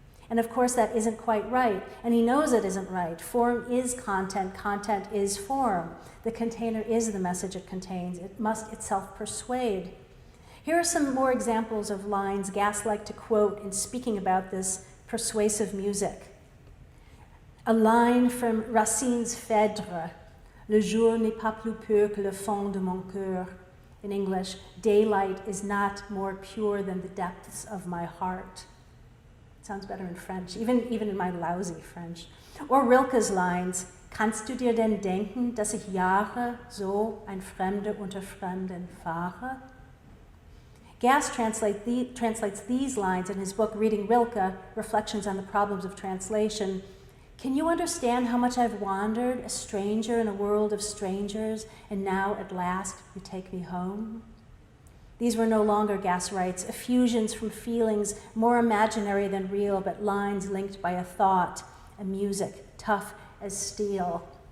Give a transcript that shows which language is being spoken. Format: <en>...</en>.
<en>And of course that isn't quite right, and he knows it isn't right. Form is content, content is form. The container is the message it contains. It must itself persuade. Here are some more examples of lines Gass liked to quote in speaking about this persuasive music. A line from Racine's Phèdre,</en> <fr>Le jour n'est pas plus pur que le fond de mon cœur.</fr> <en>In English, daylight is not more pure than the depths of my heart. It sounds better in French, even in my lousy French. Or Rilke's lines,</en> <de>kannst du dir denn denken, dass ich Jahre so ein Fremde unter Fremden fahre?</de> <en>Gass translates these lines in his book Reading Rilke, Reflections on the Problems of Translation. Can you understand how much I've wandered, a stranger in a world of strangers, and now at last you take me home? These were no longer, Gass writes, effusions from feelings more imaginary than real, but lines linked by a thought, a music, tough as steel.</en>